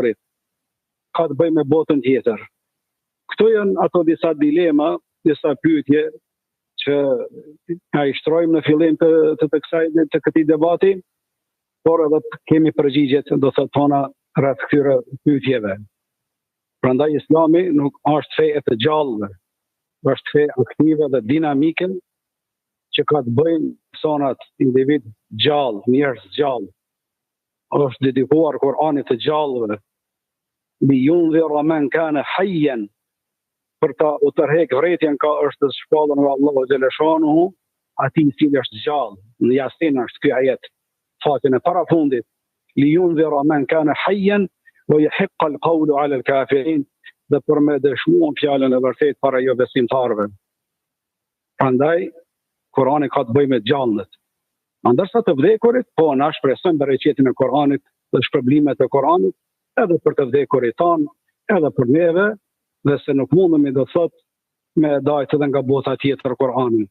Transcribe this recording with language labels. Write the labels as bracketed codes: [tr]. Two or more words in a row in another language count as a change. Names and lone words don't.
[sq] Ka të bëjë me botën tjetër? Këto janë ato disa dilema disa pyetje që na i shtrojmë në fillim të këtij debati, por edhe kemi përgjigjet do të thona rreth këtyre pyetjeve. Prandaj Islami nuk është fe e të gjallëve, është fe aktive dhe dinamike që ka të bëjnë personat, individ gjallë, njerëz gjallë. Është dedikuar Kur'anit të gjallëve. [ar] لينذر من كان حيا, [sq] për ta u tërheq vretjen ka është shpallur nga Allahu xhaleshanuhu, atij i cili është gjallë. Në Yasin është ky ajet, fatin e parafundit. [ar] لينذر من كان حيا ويحق القول على الكافرين, [sq] dhe për me dëshmuar fjalën e vërtetë para jo besimtarëve. Prandaj Kurani ka të bëjë me gjallët. Ndërsa të vdekurit, po na shpresojmë bereqetin e Kuranit dhe shpërblimet e Kuranit, edhe për të vdekurit tanë, edhe për neve, dhe se nuk mundemi do thot me dajt edhe nga bota tjetër Kur'anin.